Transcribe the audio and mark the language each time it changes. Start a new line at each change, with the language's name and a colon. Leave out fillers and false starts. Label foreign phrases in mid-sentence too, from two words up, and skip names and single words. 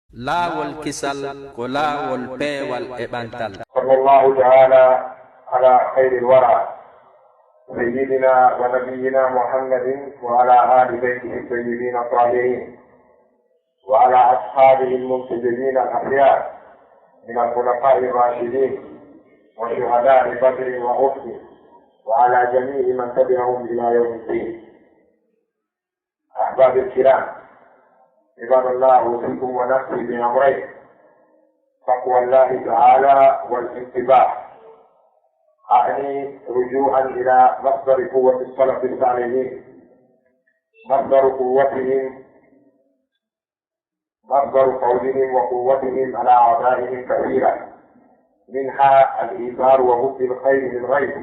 Fula: laawol kisal ko laawol peewal e ɓantal.
Arabic: صلى الله تعالى على خير الورى سيدنا ونبينا محمد وعلى آل بيته الطيبين الطاهرين وعلى أصحابه المنتجبين الأخيار من الخلفاء الراشدين وشهداء بدر وأحد وعلى جميع من تبعهم إلى يوم الدين. أحباب الكرام، عباد الله، أوصيكم ونفسي بأمرين: تقوى الله تعالى والانتباه. أعني رجوعا إلى مصدر قوة السلف الصالحين، مصدر قولهم وقوتهم على أعدائهم كثيرا، منها الإيثار وحب الخير للغير.